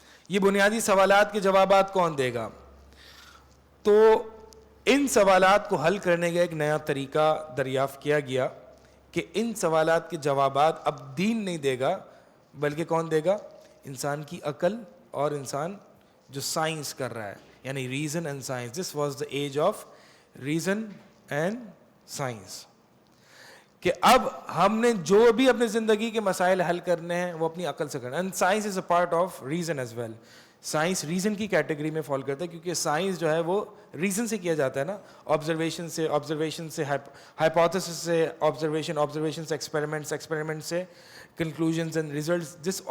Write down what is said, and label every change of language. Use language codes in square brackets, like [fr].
[ur] یہ بنیادی سوالات کے جوابات کون دے گا؟ تو ان سوالات کو حل کرنے کا ایک نیا طریقہ دریافت کیا گیا کہ ان سوالات کے جوابات اب دین نہیں دے گا بلکہ کون دے گا؟ انسان کی عقل اور انسان جو سائنس کر رہا ہے، یعنی reason and science. [en] This was the age of reason and science. [ur] کہ اب ہم نے جو بھی اپنی زندگی کے مسائل حل کرنے ہیں وہ اپنی عقل سے کرنا ہے. [en] And science is a part of reason as well. [ur] Science reason کی کیٹیگری میں فال کرتا ہے کیونکہ سائنس جو ہے وہ ریزن سے کیا جاتا ہے نا، آبزرویشن سے ہائپوتھیسس سے آبزرویشن سے ایکسپیریمنٹ سے کنکلوژنز اینڈ ریزلٹس.